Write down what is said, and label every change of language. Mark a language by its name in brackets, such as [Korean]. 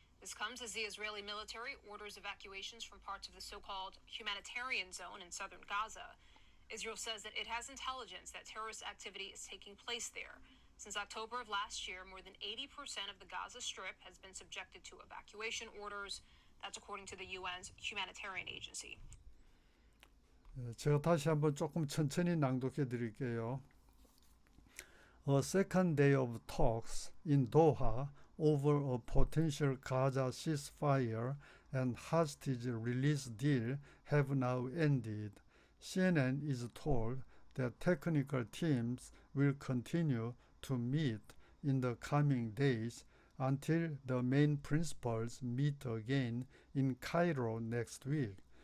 [English] This comes as the Israeli military orders evacuations from parts of the so-called humanitarian zone in southern Gaza. Israel says that it has intelligence that terrorist activity is taking place there. Since October of last year, more than 80% of the Gaza Strip has been subjected to evacuation orders. That's according to the UN's humanitarian agency. [Korean] 제가 다시 한번 조금 천천히 낭독해 드릴게요. [English] A second day of talks in Doha over a potential Gaza ceasefire and hostage release deal have now ended. CNN is told that technical teams will continue to meet in the coming days until the main principals meet again in Cairo next week.